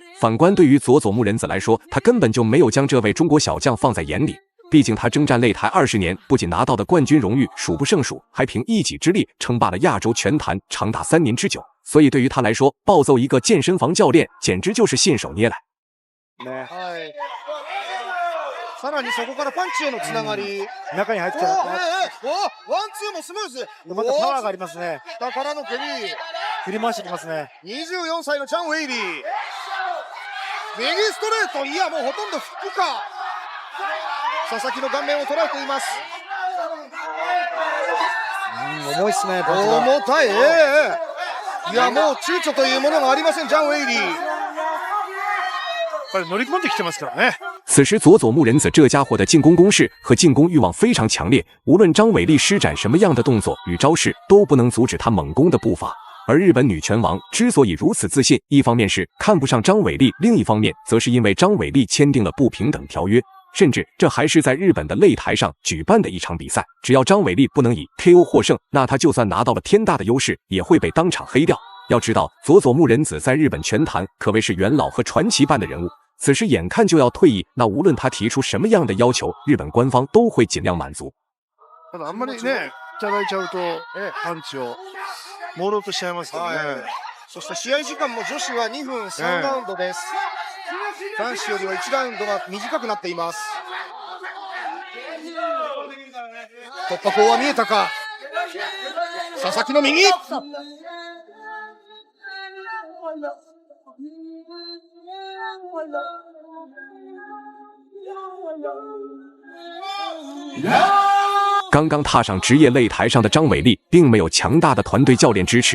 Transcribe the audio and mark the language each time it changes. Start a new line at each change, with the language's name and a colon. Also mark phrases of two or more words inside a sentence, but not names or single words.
Chinese: 反观对于佐佐木仁子来说，他根本就没有将这位中国小将放在眼里。毕竟他征战擂台20年，不仅拿到的冠军荣誉数不胜数，还凭一己之力称霸了亚洲拳坛长达3年之久。所以对于他来说，暴揍一个健身房教练简直就是信手拈来。
Japanese: さらにそこからパンチへのつながり、中に入ってきた。ワンツーもスムーズ。またパワーがありますね。下からの蹴り、振り回してきますね。 24歳のチャン・ウェイリー、右ストレート、いやもうほとんどフックか。佐々木の顔面を捉えています。重いっすね。重たい。いやもう躊躇というものがありません、チャン・ウェイリー。乗り込んできてますからね。
Chinese: 此时佐佐木仁子这家伙的进攻攻势和进攻欲望非常强烈，无论张伟丽施展什么样的动作与招式，都不能阻止他猛攻的步伐。而日本女拳王之所以如此自信，一方面是看不上张伟丽，另一方面则是因为张伟丽签订了不平等条约。甚至这还是在日本的擂台上举办的一场比赛，只要张伟丽不能以 KO 获胜，那他就算拿到了天大的优势，也会被当场黑掉。要知道，佐佐木仁子在日本拳坛可谓是元老和传奇般的人物，此时眼看就要退役，那无论他提出什么样的要求，日本官方都会尽量满足。
Japanese: ただあんまりね、いただいちゃうとパンチを朦朧としちゃいますからね。そして試合時間も女子は2分3ラウンドです。男子よりは1ラウンドが短くなっています。突破口は見えたか。佐々木の右。
Chinese: 刚刚踏上职业擂台上的张伟丽，并没有强大的团队教练支持。